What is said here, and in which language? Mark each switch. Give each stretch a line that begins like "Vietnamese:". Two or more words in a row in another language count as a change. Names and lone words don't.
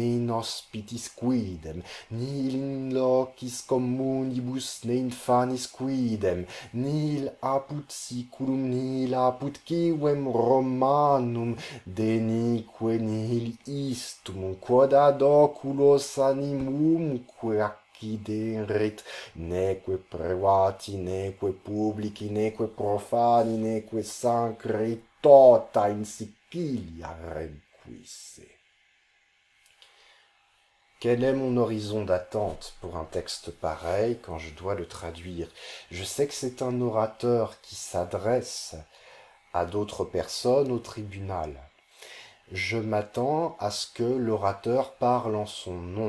Latin: in hospitis quidem, nil in locis communibus ne infanis quidem, nil apud siculum nil apud civem Romanum denique nihil istum quod ad oculos animumque acciderit, neque privati, neque publici, neque profani, neque sacri, tota in Sicilia requisse.
French: Quel est mon horizon d'attente pour un texte pareil quand je dois le traduire? Je sais que c'est un orateur qui s'adresse à d'autres personnes au tribunal. Je m'attends à ce que l'orateur parle en son nom.